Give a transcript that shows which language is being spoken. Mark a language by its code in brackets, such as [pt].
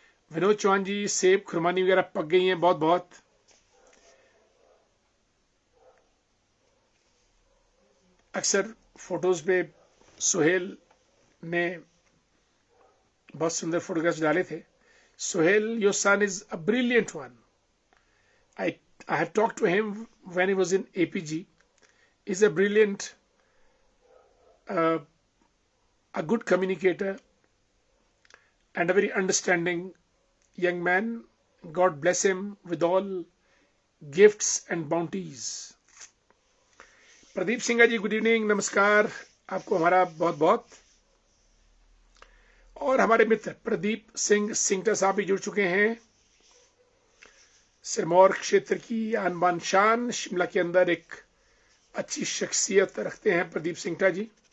[hi] विनोद चौहान जी, सेब खुरमानी वगैरह पक गई हैं, बहुत बहुत। अक्सर फोटोज पे सुहेल ने बहुत सुंदर फोटोग्राफ्स डाले थे। [en] Suhel, your son is a brilliant one. I have talked to him when he was in APG. He's a brilliant, a good communicator and a very understanding young man. God bless him with all gifts and bounties. [hi] Pradeep Singh ji, good evening, नमस्कार। आपको हमारा बहुत बहुत। और हमारे मित्र प्रदीप सिंह सिंगटा साहब भी जुड़ चुके हैं। सिरमौर क्षेत्र की आन बान शान, शिमला के अंदर एक अच्छी शख्सियत रखते हैं प्रदीप सिंगटा जी।